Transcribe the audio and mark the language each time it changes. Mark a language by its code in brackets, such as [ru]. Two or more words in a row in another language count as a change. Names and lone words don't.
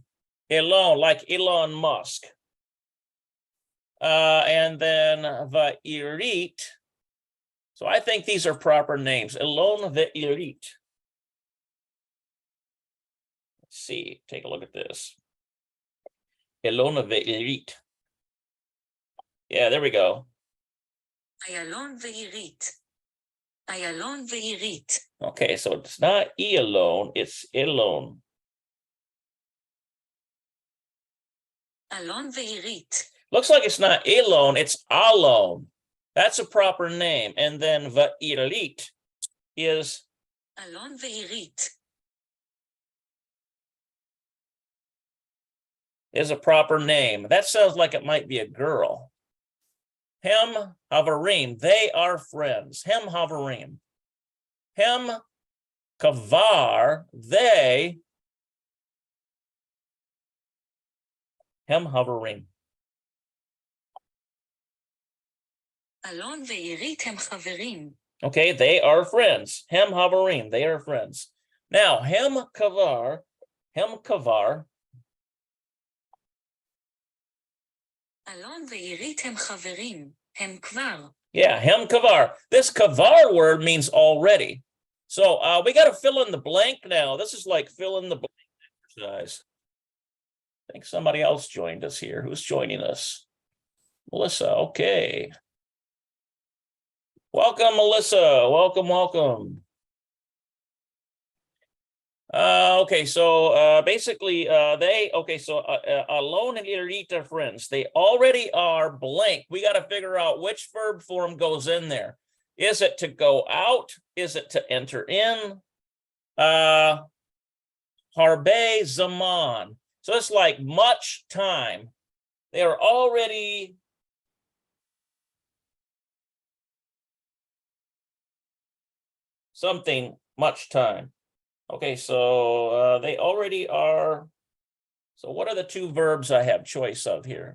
[en] Elon, like Elon Musk. And then Va'irit. So I think these are proper names. Elon Va'irit. Let's see, take a look at this. Elona ve'irit. Yeah, there we go. Ayalon ve'irit. Ayalon ve'irit. Okay, so it's not Elon, it's Elon. Alon ve'irit. Looks like it's not Elon, it's Alon. That's a proper name. And then va'irit is Alon ve'irit. Is a proper name. That sounds like it might be a girl. [he] הם חברים, [en] they are friends. [he] הם חברים. הם כבר, they. הם חברים. אלון ועירית הם חברים. [en] Okay, they are friends. [he] הם חברים, [en] they are friends. Now, [he] הם כבר. אלון ועירית הם חברים. הם כבר. Yeah, הם כבר. [en] This kavar word means already. So we got to fill in the blank now. This is like fill in the blank exercise. I think somebody else joined us here. Who's joining us? Melissa, okay. Welcome, Melissa. Welcome. Okay, so basically Alon and Irit are friends. They already are blank. We got to figure out which verb form goes in there. Is it to go out? Is it to enter in? [he] הרבה זמן. [en] So it's like much time. They are already something much time. Okay, so they already are. So what are the 2 verbs I have choice of here?